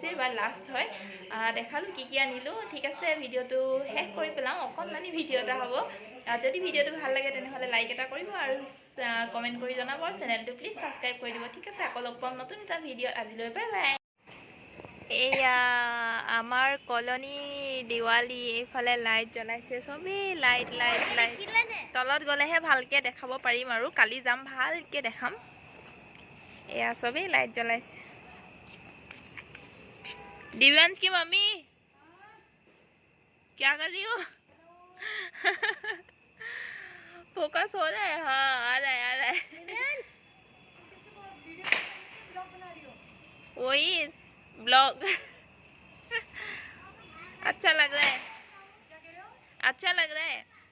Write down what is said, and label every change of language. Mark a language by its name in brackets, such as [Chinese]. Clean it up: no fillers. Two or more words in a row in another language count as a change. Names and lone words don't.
[Assamese] এইবাৰ লাষ্ট হয় দেখালোঁ কি আনিলোঁ ঠিক আছে ভিডিঅ'টো শেষ কৰি পেলাওঁ অকণমানি ভিডিঅ' এটা হ'ব যদি ভিডিঅ'টো ভাল লাগে তেনেহ'লে লাইক এটা কৰিব আৰু কমেণ্ট কৰি জনাব চেনেলটো [English] please subscribe [Assamese] কৰি দিব ঠিক আছে আকৌ লগ পাম নতুন এটা ভিডিঅ'ত আজিলৈ [English] bye bye [Assamese] এয়া আমাৰ কলনী দিৱালী এইফালে লাইট জ্বলাইছে চবেই লাইট লাইট লাইট তলত গ'লেহে ভালকৈ দেখাব পাৰিম আৰু কালি যাম ভালকৈ দেখাম এয়া চবেই লাইট জ্বলাইছে [Hindi] दिव्यांश की मम्मी क्या कर रही हो फोकस हो रहा है हाँ आ रहा है आ रहा है वही ब्लॉग अच्छा लग रहा है अच्छा लग रहा है